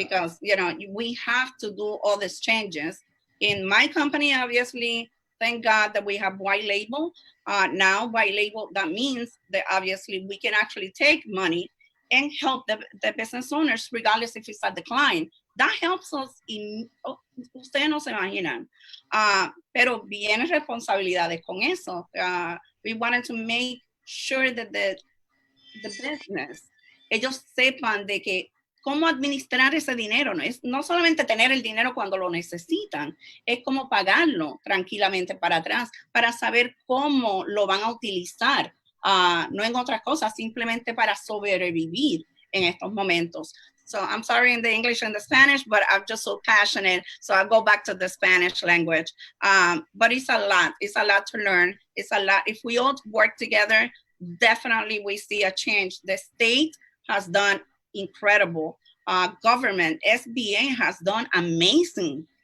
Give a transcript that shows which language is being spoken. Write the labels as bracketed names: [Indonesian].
[English] Because, we have to do all these changes. In my company, obviously, thank God that we have white label. Now, white label, that means that obviously we can actually take money and help the business owners, regardless if it's a decline. That helps us. [Spanish] Ustedes no se imaginan. Pero vienen responsabilidades con eso. [English] We wanted to make sure that the business, [Spanish] ellos sepan de que cómo administrar ese dinero. No solamente tener el dinero cuando lo necesitan, es cómo pagarlo tranquilamente para atrás, para saber cómo lo van a utilizar. No en otras cosas, simplemente para sobrevivir en estos momentos. [English] So I'm sorry in the English and the Spanish, but I'm just so passionate. So I'll go back to the Spanish language. But it's a lot. It's a lot to learn. It's a lot. If we all work together, definitely we see a change. The state has done incredible. Government, SBA has done amazing.